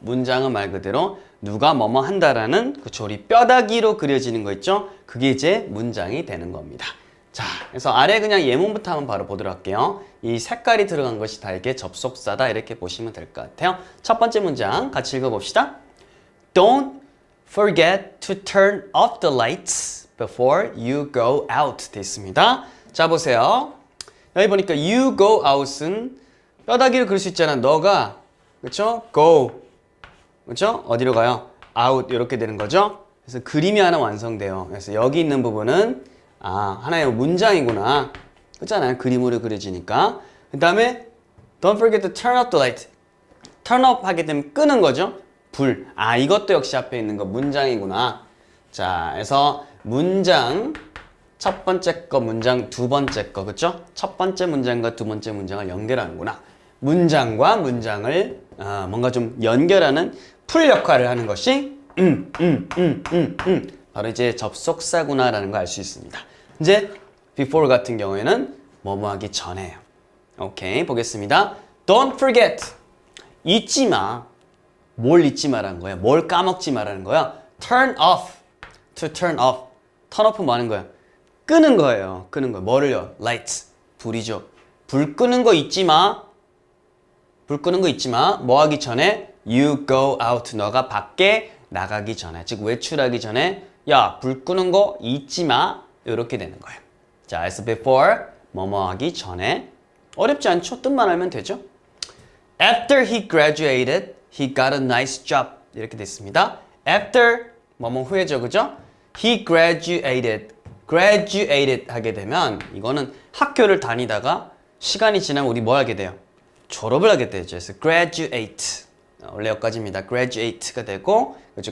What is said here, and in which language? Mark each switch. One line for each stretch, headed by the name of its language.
Korean: 문장은 말 그대로 누가 뭐뭐 한다라는 그쵸 우리 뼈다귀로 그려지는 거 있죠? 그게 이제 문장이 되는 겁니다. 자, 그래서 아래 그냥 예문부터 한번 바로 보도록 할게요. 이 색깔이 들어간 것이 다 이게 접속사다 이렇게 보시면 될 것 같아요. 첫 번째 문장 같이 읽어봅시다.
English: Don't forget to turn off the lights before you go out
Korean: 돼 있습니다. 자, 보세요. 여기 보니까
English: you go out
Korean: 은 뼈다귀를 그릴 수 있잖아. 너가 그쵸? go 그쵸? 어디로 가요? out 이렇게 되는 거죠. 그래서 그림이 하나 완성돼요. 그래서 여기 있는 부분은 하나의 문장이구나. 그렇잖아요. 그림으로 그려지니까. 그 다음에
English: Don't forget to turn off the light.
Korean: Turn off 하게 되면 끄는 거죠. 불. 이것도 역시 앞에 있는 거 문장이구나. 자, 그래서 문장 첫 번째 거 문장 두 번째 거 그렇죠? 첫 번째 문장과 두 번째 문장을 연결하는구나. 문장과 문장을 뭔가 좀 연결하는 풀 역할을 하는 것이 바로 이제 접속사구나라는 걸 알 수 있습니다. 이제 before 같은 경우에는 뭐뭐 하기 전에요. 오케이, 보겠습니다.
English: Don't forget.
Korean: 잊지 마. 뭘 잊지 마라는 거야? 뭘 까먹지 마라는 거야?
English: Turn off. To turn off.
Korean: turn off 뭐 하는 거야? 끄는 거예요. 끄는 거. 뭐를요? Lights. 불이죠. 불 끄는 거 잊지 마. 불 끄는 거 잊지 마. 뭐 하기 전에?
English: You go out.
Korean: 너가 밖에 나가기 전에. 즉 외출하기 전에 야, 불 끄는 거 잊지 마. 이렇게 되는 거예요. 자, 그래서 before 뭐뭐 하기 전에 어렵지 않죠? 뜻만 알면 되죠.
English: After he graduated, he got a nice job.
Korean: 이렇게 됐습니다. After 뭐뭐 후에죠, 그죠? He graduated 하게 되면 이거는 학교를 다니다가 시간이 지나면 우리 뭐 하게 돼요? 졸업을 하게 되죠. 그래서 graduate 원래 여기까지입니다. graduate가 되고 그렇죠?